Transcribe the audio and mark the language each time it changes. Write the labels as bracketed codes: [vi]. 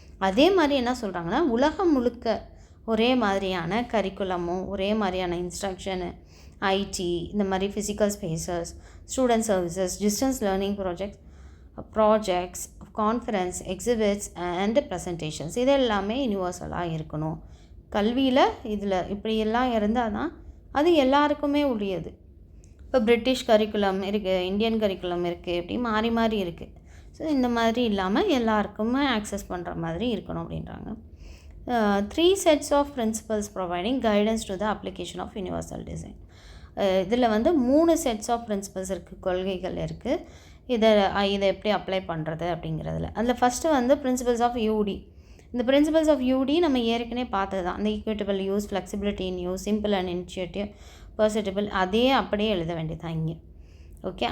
[ta] அதே மாதிரி என்ன சொல்கிறாங்கன்னா, உலகம் முழுக்க ஒரே மாதிரியான கரிக்குலமும் ஒரே மாதிரியான இன்ஸ்ட்ரக்ஷனு, ஐடி, இந்த மாதிரி physical spaces, student services, distance learning projects, conference, exhibits and presentations, இது எல்லாமே யூனிவர்சலாக இருக்கணும். கல்வியில் இதில் இப்படியெல்லாம் இருந்தால் தான் அது எல்லாருக்குமே உரியது. இப்போ பிரிட்டிஷ் கரிக்குலம் இருக்குது, இந்தியன் கரிக்குலம் இருக்குது, இப்படி மாறி மாறி இருக்குது. ஸோ இந்த மாதிரி இல்லாமல் எல்லாருக்குமே ஆக்சஸ் பண்ணுற மாதிரி இருக்கணும் அப்படின்றாங்க. [en] 3 sets of principles providing guidance to the application of universal design. [ta] இதில் [en] 3 sets of principles [ta] இருக்குது, கொள்கைகள் இருக்குது. இதை எப்படி அப்ளை பண்ணுறது அப்படிங்கிறதுல அதில் ஃபஸ்ட்டு பிரின்சிபல்ஸ் ஆஃப் யூடி. இந்த பிரின்சிபல்ஸ் ஆஃப் யூடி நம்ம ஏற்கனவே பார்த்தது தான். அந்த equitable use, flexibility in use, simple and initiative, பர்செப்டபிள், அதே அப்படியே எழுத வேண்டியதான் இங்கே. ஓகே.